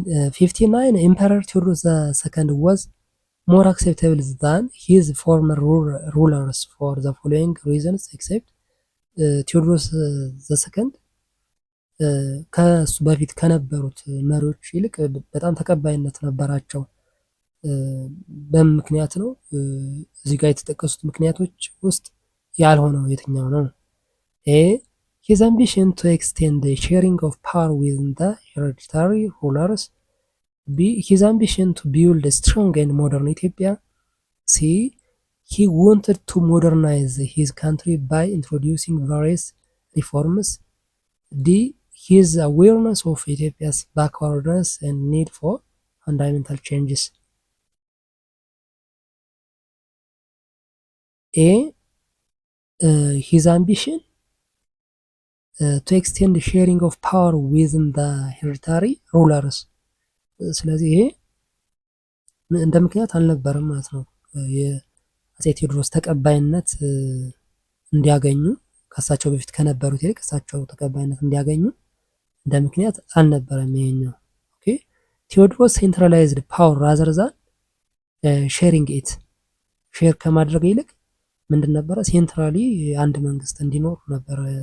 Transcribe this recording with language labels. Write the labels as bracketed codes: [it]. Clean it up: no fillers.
[en] 59 ኢምፐረር ቴዎድሮስ ዘሰከንድ was more acceptable than his former rulers for the following reasons except [am] ቴዎድሮስ ዘሰከንድ ከሱ በፊት ከነበሩት መሪዎች ይልቅ በጣም ተቀባይነት ነበራቸው። በምክንያት ነው። እዚህ ጋር የተጠቀሱት ምክንያቶች ውስጥ ያልሆነው የትኛው ነው? [en] ኤ his ambition to extend the sharing of power within the hereditary rulers. B his ambition to build a strong and modern Ethiopia. C he wanted to modernize his country by introducing various reforms. D his awareness of Ethiopia's backwardness and need for fundamental changes. ኤ ሂዝ አምቢሽን ቱ ኤክስቴንድ ሼሪንግ ኦፍ ፓወር ዊዝን ዘ ሄሪታሪ ሩለርስ። [am] ስለዚህ ይሄ እንደ ምክንያት አልነበረም ማለት ነው። የአፄ ቴዎድሮስ ተቀባይነት እንዲያገኙ ከእሳቸው በፊት ከነበሩት ይልቅ እሳቸው ተቀባይነት እንዲያገኙ እንደ ምክንያት አልነበረም ይሄኛው። [en] ኦኬ ቴዎድሮስ ሴንትራላይዝድ ፓወር ራዘር ዛን ሼሪንግ ኢት፣ [am] ሼር ከማድረግ ይልቅ ምንድን ነበረ ሴንትራሊ አንድ መንግስት እንዲኖር ነበረ